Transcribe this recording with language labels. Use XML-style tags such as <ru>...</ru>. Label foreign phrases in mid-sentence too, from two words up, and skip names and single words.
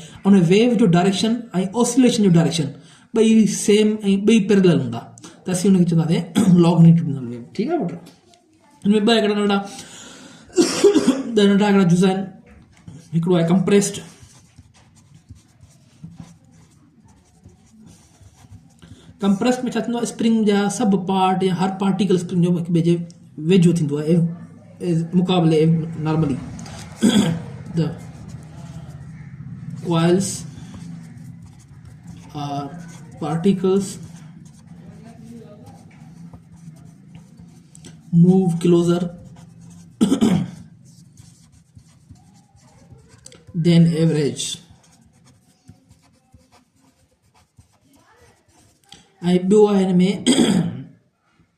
<sd>उन वेव जो डायरेक्शन ऐं ऑसिलेशन जो डायरेक्शन ॿई सेम ऐं ॿई पैरेलल हूंदा, त असीं उनखे चवंदासीं</sd> <en>longitudinal wave.</en> <sd>ठीकु आहे पुटु, हिन में ॿ हिकिड़ा नंढा हिकिड़ा जुज़ा आहिनि। हिकिड़ो आहे कंप्रेस्ड, कंप्रेस्ड में छा थींदो आहे, स्प्रिंग जा सभु पार्ट या हर पार्टिकल स्प्रिंग जो हिक ॿिए जे वेझो थींदो आहे मुक़ाबले नॉर्मली।</sd> <en>the coils are particles move closer than average.</en> <sd>ऐं ॿियो आहे हिन में</sd>